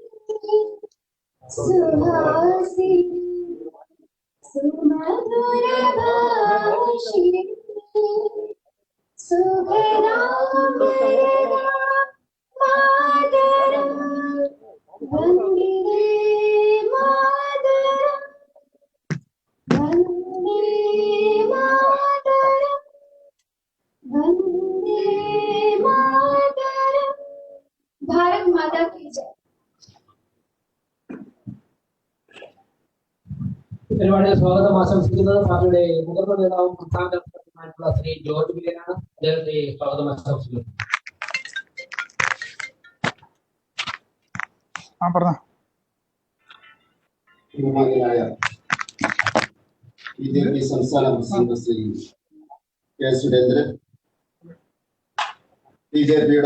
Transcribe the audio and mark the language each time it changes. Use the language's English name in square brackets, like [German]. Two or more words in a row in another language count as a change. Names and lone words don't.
[Sanskrit] सुहासिनी सुमधुरभाषिणी सुखदां मातरम् वन्दे मातरम् वन्दे मातरम् वन्दे मातरम्। [Hindi] भारत माता की जय। [Malayalam] പരിപാടിയിൽ സ്വാഗതം ആശംസിക്കുന്നത് പാർട്ടിയുടെ മുതിർന്ന നേതാവും സംസ്ഥാന പ്രസിഡന്റുമായിട്ടുള്ള ശ്രീ ജോർജ് വില്യനാണ്. അദ്ദേഹത്തെ സ്വാഗതം ആശംസിക്കുന്നു. ബഹുമാന്യനായ ബിജെപി സംസ്ഥാന പ്രസിഡന്റ് ശ്രീ കെ സുരേന്ദ്രൻ, ബിജെപിയുടെ